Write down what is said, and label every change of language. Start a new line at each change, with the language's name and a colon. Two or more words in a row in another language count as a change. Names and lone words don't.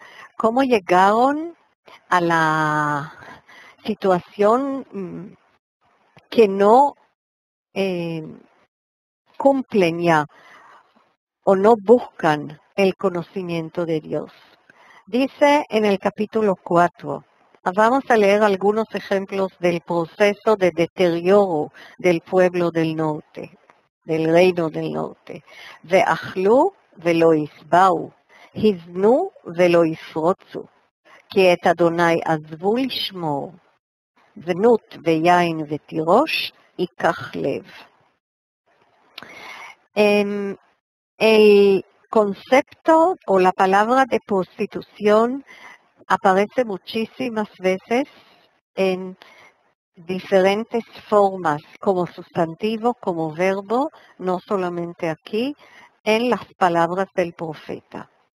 Spanish: ¿Cómo llegaron a la situación que no cumplen ya o no buscan el conocimiento de Dios? Dice en el capítulo 4, vamos a leer algunos ejemplos del proceso de deterioro del pueblo del norte, del reino del norte.
Hebrew: ואכלו ולא ישבעו, הזנו ולא יפרוצו, כי את אדוני עזבו לשמור, זנות ויין ותירוש ייקח לב.
Spanish: El concepto o la palabra de prostitución aparece muchísimas veces en diferentes formas, como sustantivo, como verbo, no solamente aquí, en las palabras del profeta.